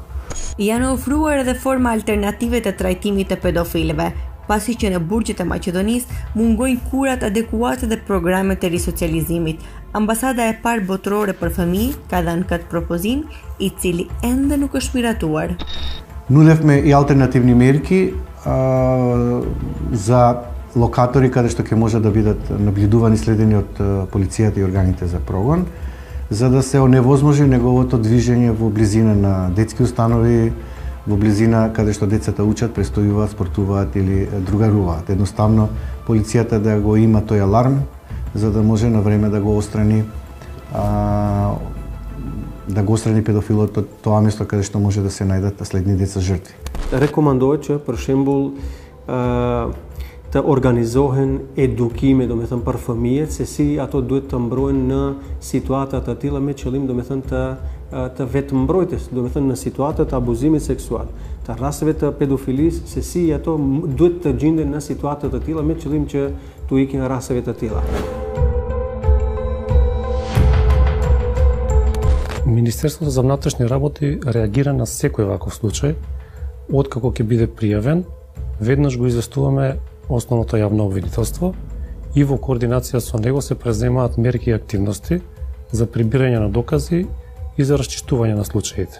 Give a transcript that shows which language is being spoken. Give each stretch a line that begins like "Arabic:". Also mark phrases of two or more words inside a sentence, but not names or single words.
Albanian: Janë ofruar edhe forma alternative të trajtimit të pedofilëve, pasi që në burgjet e Maqedonisë mungojnë kurat adekuate dhe programet e risocializimit. Ambasada e parë botërore për fëmijë ka dhënë këtë propozim, i cili ende nuk është miratuar.
Macedonian: Нулевме и алтернативни мерки за локатори каде што ќе може да бидат наблюдувани и следени од полицијата и органите за прогон, за да се оневозможи неговото движење во близина на детски установи, во близина каде што децата учат, престојуваат, спортуваат или другаруваат. Едноставно полицијата да го има тој аларм, за да може на време да го отстрани педофилот од тоа место каде што може да се најдат следни деца жртви.
Albanian: Rekomandohet që për shembull të organizohen edukime, do me thënë për fëmijët, se si ato duhet të mbrohen në situata të tilla me qëllim, do me thënë të vetë mbrojtjes, do me thënë në situata të abuzimit seksual, të rasteve të pedofilisë, se si ato duhet të gjenden në situata të tilla me qëllim që tu ikin rasteve të tilla.
Macedonian: Министерството за внатрешни работи реагира на секој ваков случај. Откако ќе биде пријавен, веднаш го известуваме основното јавно обвинителство и во координација со него се преземаат мерки и активности за прибирање на докази и за расчистување на случаите.